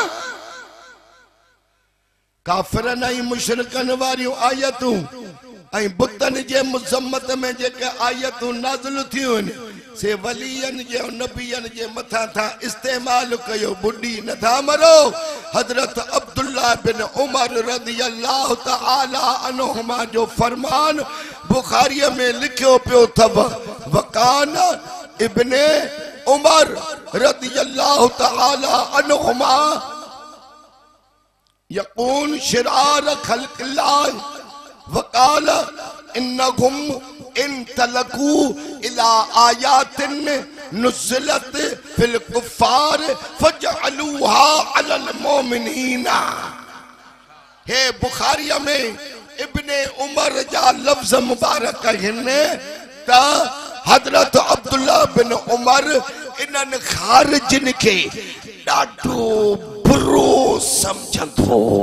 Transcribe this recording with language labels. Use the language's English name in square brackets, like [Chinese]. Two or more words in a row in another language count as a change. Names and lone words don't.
[Sindhi] काफिरन ऐं मुशरिकन वारियूं आयतूं ऐं बुतन जे मुज़म्मत में जेके आयतूं नाज़िल थियूं आहिनि से वलियन जे नबियन जे मथा था इस्तेमाल कयो बुढ़ी नथा मरो। हजरत अब्दुल्ला बिन उमर [Arabic] رضي الله تعالى عنهما [Sindhi] जो फरमान बुखारी में लिखियो पियो थव [Arabic] وكان ابن عمر رضي الله تعالى عنهما يكون شرار خلق الله وقال إنهم إن طلقوا إلى آيات نزلت في الكفار فجعلوها على المؤمنين. [Sindhi] हे बुखारी में इब्ने उमर जा लफ्ज़ मुबारक हिन त हजरत अब्दुल्ला बिन उमर इन्हनि खारिजिन के ॾाढो बुरो समझंदो।